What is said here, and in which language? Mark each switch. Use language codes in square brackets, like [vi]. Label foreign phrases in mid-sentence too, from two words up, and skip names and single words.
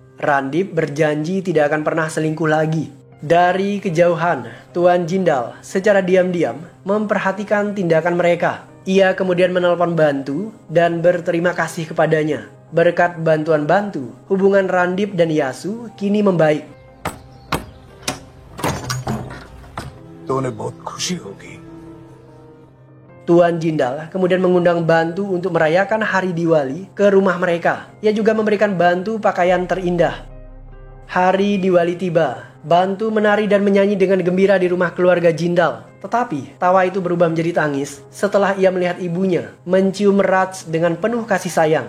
[id] Randip berjanji tidak akan pernah selingkuh lagi. Dari kejauhan, Tuan Jindal secara diam-diam memperhatikan tindakan mereka. Ia kemudian menelpon Bantu dan berterima kasih kepadanya. Berkat bantuan Bantu, hubungan Randip dan Yasu kini membaik. [hi] तो उन्हें बहुत खुशी होगी। [id] Tuan Jindal kemudian mengundang Bantu untuk merayakan hari Diwali ke rumah mereka. Ia juga memberikan Bantu pakaian terindah. Hari Diwali tiba. Bantu menari dan menyanyi dengan gembira di rumah keluarga Jindal. Tetapi tawa itu berubah menjadi tangis setelah ia melihat ibunya mencium Raj dengan penuh kasih sayang.